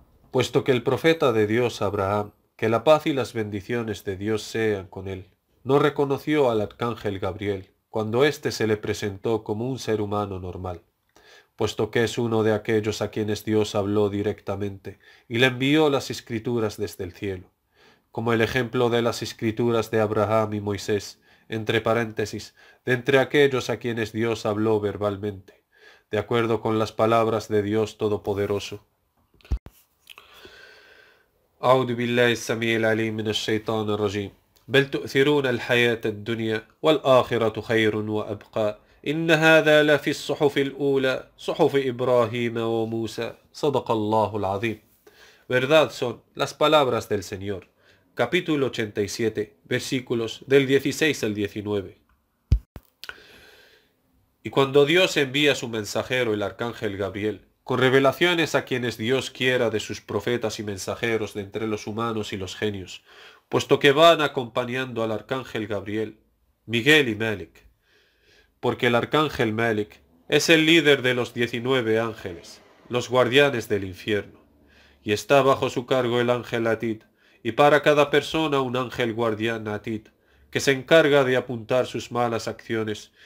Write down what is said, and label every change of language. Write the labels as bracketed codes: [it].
[es] Puesto que el profeta de Dios Abraham, que la paz y las bendiciones de Dios sean con él, no reconoció al arcángel Gabriel cuando éste se le presentó como un ser humano normal, puesto que es uno de aquellos a quienes Dios habló directamente y le envió las escrituras desde el cielo, como el ejemplo de las escrituras de Abraham y Moisés, entre paréntesis, de entre aquellos a quienes Dios habló verbalmente, de acuerdo con las palabras de Dios Todopoderoso. [ar] أعوذ بالله السميع العليم من الشيطان الرجيم بل تؤثرون الحياة الدنيا والآخرة خير وأبقى إن هذا لفي الصحف الأولى صحف إبراهيم وموسى صدق الله العظيم. [es] Verdad son las palabras del Señor. Capítulo 87, versículos del 16 al 19. Y cuando Dios envía a su mensajero el arcángel Gabriel, con revelaciones a quienes Dios quiera de sus profetas y mensajeros de entre los humanos y los genios, puesto que van acompañando al arcángel Gabriel, Miguel y Malik, porque el arcángel Malik es el líder de los 19 ángeles, los guardianes del infierno, y está bajo su cargo el ángel Atid, y para cada persona un ángel guardián Atid, que se encarga de apuntar sus malas acciones.